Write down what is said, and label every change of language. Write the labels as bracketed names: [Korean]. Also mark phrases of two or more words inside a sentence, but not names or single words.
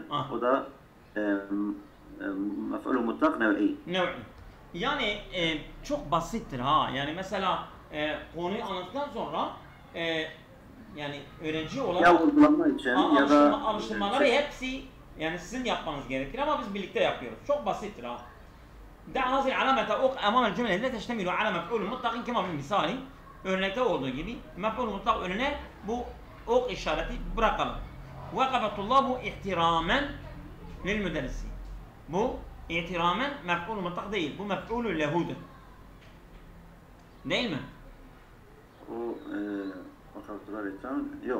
[Turkish] O da mef'ulü mutlak nev'i. Nev'i. Yani çok basittir ha. Yani mesela konuyu anlattıktan sonra yani öğrenci olarak ya uygulama için ya da alıştırmaları hepsi yani sizin yapmanız gerekir ama biz birlikte yapıyoruz. Çok basittir ha. [Arabic] دع هذه العلامة أوق أمام الجملة لا تشتمل على مفعول مطلق كما في المثال [Turkish] örnekte olduğu gibi mef'ul mutlak önüne bu ok işareti bırakalım. [Arabic] وقف الطلاب احتراما للمدرس. [Turkish] Bu ihtiramen mef'ul mutlak değil. Bu mef'ulü lehudur. Değil mi? O vakaftular için yok.